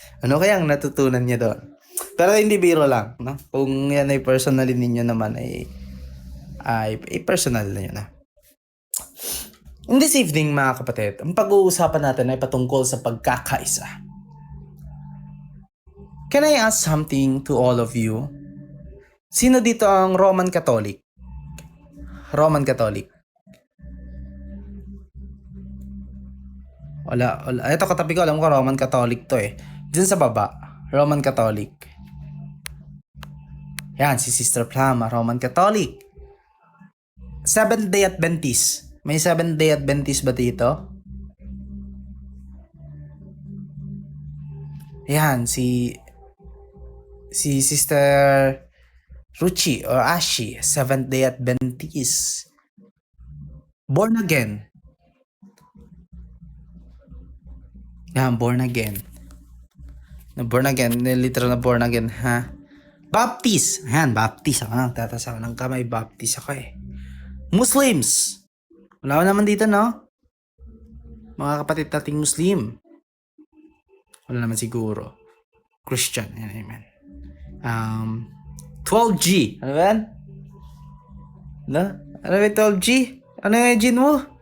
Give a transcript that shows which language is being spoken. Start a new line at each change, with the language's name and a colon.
Filipino: Ano kaya ang natutunan niya doon? Pero hindi biro lang, no? Kung yan ay personally ninyo naman, ay personal na yun, na. In this evening, mga kapatid, ang pag-uusapan natin ay patungkol sa pagkakaisa.
English: Can I ask something to all of you?
Filipino: Sino dito ang Roman Catholic? Roman Catholic. Wala. Ito katabi ko, alam ko Roman Catholic to eh. Diyan sa baba, Roman Catholic. Yan, si Sister Plama, Roman Catholic. Seventh-day Adventist. May Seventh-day Adventist ba dito? Yan, si Sister Ruchi or Ashi, Seventh-day Adventist. Born again. Yan, born again. Born again, literal na born again, ha? Baptist. Yan, Baptist. Tatas ako ng kamay, Baptist ako eh. Muslims. Wala naman dito, no? Mga kapatid nating Muslim. Wala naman siguro. Christian. Yan, amen. 12G. Ano ba yan? No? Ano ba yung 12G? Ano yung gin mo?